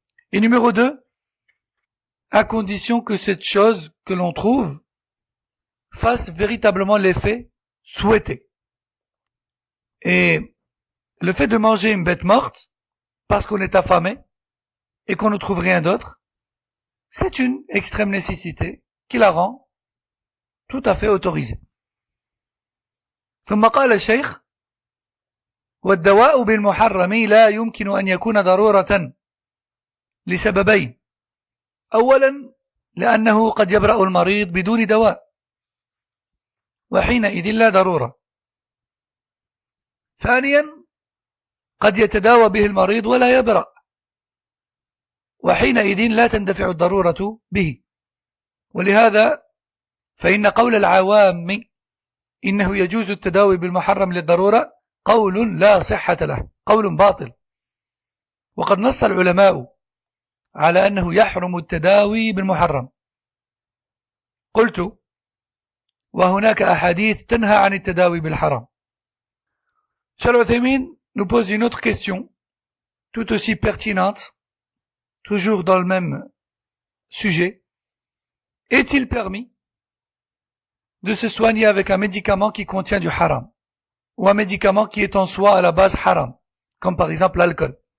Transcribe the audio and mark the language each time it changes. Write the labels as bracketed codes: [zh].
[fr] Et numéro 2, à condition que cette chose que l'on trouve fasse véritablement l'effet souhaité. Et le fait de manger une bête morte, parce qu'on est affamé, et qu'on ne trouve rien d'autre, c'est une extrême nécessité qui la rend tout à fait autorisée. [ar] ثم قال الشيخ: والدواء بالمحرم لا يمكن أن يكون ضرورة لسببين. أولا لأنه قد يبرأ المريض بدون دواء وحينئذ لا ضرورة. ثانيا قد يتداوى به المريض ولا يبرأ وحينئذ لا تندفع الضرورة به. ولهذا فإن قول العوام إنه يجوز التداوي بالمحرم للضرورة قول لا صحة له، قول باطل. وقد نص العلماء على أنه يحرم التداوي بالمحرم. قلت: وهناك أحاديث تنهى عن التداوي بالحرام. [fr] Cheikh Al-Uthaymin nous pose une autre question, tout aussi pertinente, toujours dans le même sujet. Est-il permis de se soigner avec un médicament qui contient du haram, ou un médicament qui est en soi à la base haram, comme par exemple l'alcool?